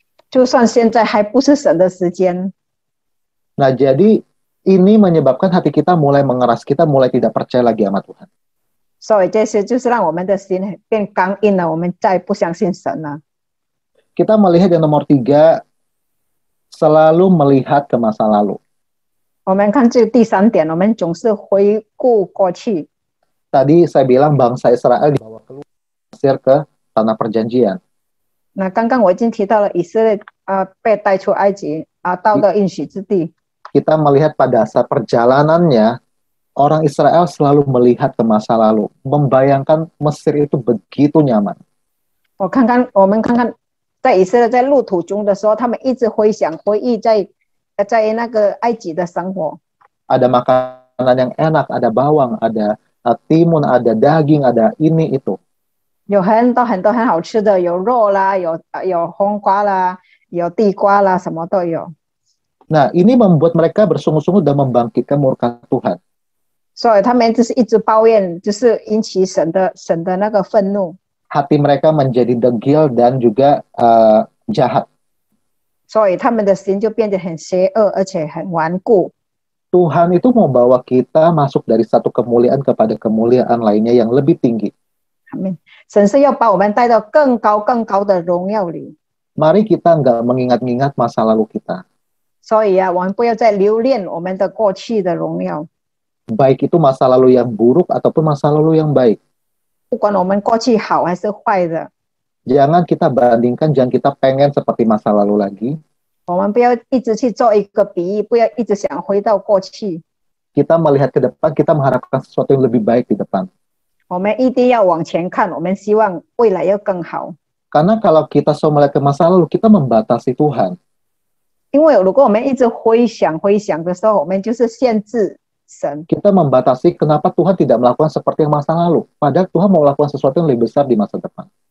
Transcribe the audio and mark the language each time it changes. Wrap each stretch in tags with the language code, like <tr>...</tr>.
<zh>就算现在还不是神的时间，</zh> <id>Nah, jadi ini menyebabkan hati kita mulai mengeras, kita mulai tidak percaya lagi sama Tuhan.</id> <zh>所以这些就是让我们的心变刚硬了，我们再不相信神了。</zh> <id>Kita melihat yang nomor 3, selalu melihat ke masa lalu.</id> <zh>我们看这第三点，我们总是回顾过去。</zh> <id>Tadi saya bilang bangsa Israel dibawa keluar Mesir ke tanah perjanjian.</id> <zh>那刚刚我已经提到了以色列被带出埃及到了应许之地。</zh> <id>Kita melihat pada saat perjalanannya orang Israel selalu melihat ke masa lalu, membayangkan Mesir itu begitu nyaman.</id> <zh>我们看看，在以色列在路途中的时候，他们一直回忆在那个埃及的生活。</zh> <id>Ada makanan yang enak, ada bawang, ada timun, ada daging, ada ini itu.</id> <zh>有很多很好吃的，有肉啦，有红瓜啦，有地瓜啦，什么都有。</zh> <id>Nah, ini membuat mereka bersungguh-sungguh dan membangkitkan murka Tuhan.</id> <zh>所以他们就是一直抱怨，就是引起神的那个愤怒。</zh> <id>Hati mereka menjadi degil dan juga jahat.</id> <zh>所以他们的心就变得很邪恶，而且很顽固。</zh> <id>Tuhan itu mau bawa kita masuk dari satu kemuliaan kepada kemuliaan lainnya yang lebih tinggi.</id> <zh>阿们，神是要把我们带到更高的荣耀里。</zh> <id>Mari kita nggak mengingat-ingat masa lalu kita.</id> <zh>所以啊，我们不要再留恋我们的过去的荣耀。</zh> <id>Baik itu masa lalu yang buruk ataupun masa lalu yang baik.</id> <zh>不管我们过去好还是坏的，</zh> <id>Jangan kita bandingkan, jangan kita pengen seperti masa lalu lagi.</id> <zh>我们不要一直去做一个比喻，不要一直想回到过去。</zh> <id>Kita melihat ke depan, kita mengharapkan sesuatu yang lebih baik di depan.</id> <zh>我们一定要往前看，我们希望未来要更好。</zh> <id>Karena kalau kita selalu melihat ke masa lalu, kita membatasi Tuhan.</id> <zh>因为如果我们一直回想的时候，我们就是限制神。</zh> <id>Kita membatasi kenapa Tuhan tidak melakukan seperti yang masa lalu. Padahal Tuhan mau melakukan sesuatu yang lebih besar di masa depan.</id>